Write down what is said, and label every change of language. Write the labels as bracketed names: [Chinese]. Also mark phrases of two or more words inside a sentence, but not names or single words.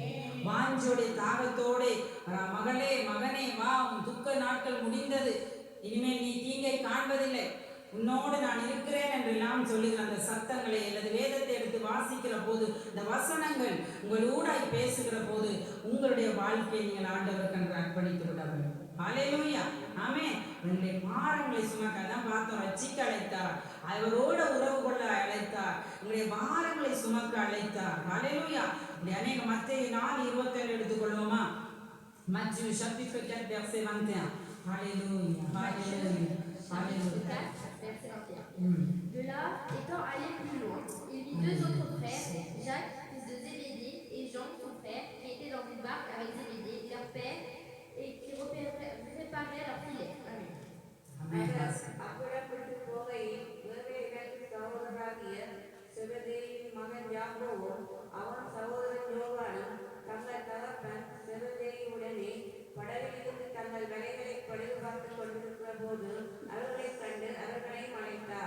[Tamil] வாஞ்சோடைய தாகத்தோட மகளே மகனே வா, உன் துக்க நாட்கள் முடிந்தது, இனிமேல் நீ தீங்கை காண்பதில்லை, உன்னோடு நான் இருக்கிறேன் என்று எல்லாம் சொல்லுகிற அந்த சத்தங்களை அல்லது வேதத்தை எடுத்து வாசிக்கிற போது, இந்த வசனங்கள் உங்கள் ஊடாய் பேசுகிற போது உங்களுடைய வாழ்க்கையை நீங்கள் ஆண்டவருக்கு என்று அர்ப்பணித்து விட வேண்டும். ஹல்லேலூயா. ஆமென். உங்களுடைய பாரங்களை சுமக்க தான் பார்த்தோம், ரட்சிக்க அழைத்தார், அவரோட உறவு கொள்ள அழைத்தார், உங்களுடைய பாரங்களை சுமக்க அழைத்தார். ஹல்லேலூயா. இப்படி அநேக மத்தேயு 4:27 எடுத்துக்கொள்வோமா? [French] Matthieu chapitre 4 verset 21. Alléluia. Alléluia. chapitre 4, verset 21. De là, étant allé plus loin, il vit deux autres frères, Jacques, fils de Zébédée, et Jean, son frère, qui étaient dans une barque avec Zébédée, leur père, et qui réparaient leur filet. Amen. [Tamil] அப்புறப்பட்டு போகையில் வேறு இடத்து சகோதரராகிய செபதேயின் மகன் யாக்கோவும் அவன் சகோதரன் யோவானும் தங்கள் தகப்பன் செபதேயுடனே படகிலிருந்து தங்கள் வலைகளை பழுது பார்த்து கொண்டிருக்கிற போது அவர்களைக் கண்டு அவர்களையும் அழைத்தார்.